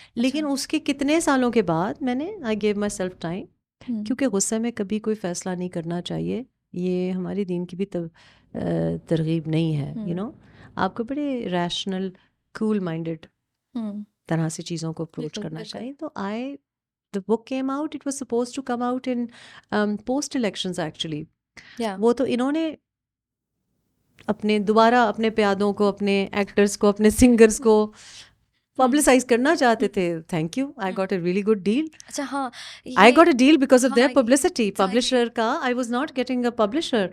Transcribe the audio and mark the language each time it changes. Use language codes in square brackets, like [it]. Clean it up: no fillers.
[ur] لیکن اس کے کتنے سالوں کے بعد میں نے [en] I gave myself time, [ur] کیونکہ غصے میں کبھی کوئی فیصلہ نہیں کرنا چاہیے, یہ ہماری دین کی بھی ترغیب نہیں ہے. آپ کو بڑے ریشنل کول مائنڈیڈ طرح سے چیزوں کو اپروچ کرنا چاہیے. [en] تو the book came out, it was supposed to come out in post elections actually. [ur] وہ تو انہوں نے اپنے دوبارہ اپنے پیادوں کو, اپنے ایکٹرز کو, اپنے سنگرز کو پبلسائز کرنا چاہتے تھے. [en] Thank you, I got a really good deal. [ur] اچھا ہاں, [en] I got a deal because of their publicity. Publisher کا I was not getting a publisher.